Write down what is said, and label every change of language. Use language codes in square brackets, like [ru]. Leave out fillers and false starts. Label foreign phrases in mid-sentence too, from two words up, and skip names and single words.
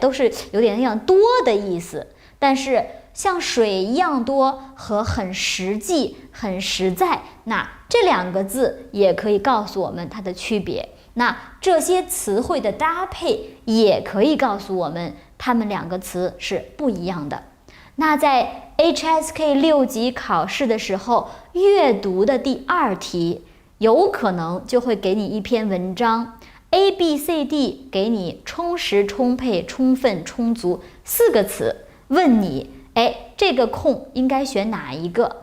[zh] 都是有點那樣多的意思，但是像水一樣多和很實際很實在，那這兩個字也可以告訴我們它的區別。那這些詞彙的搭配也可以告訴我們它們兩個詞是不一樣的。那在 HSK 6 級考試的時候，閱讀的第2題有可能就會給你一篇文章 ABCD， 給你充實充沛充分充足4個詞，問你這個空應該選哪一個？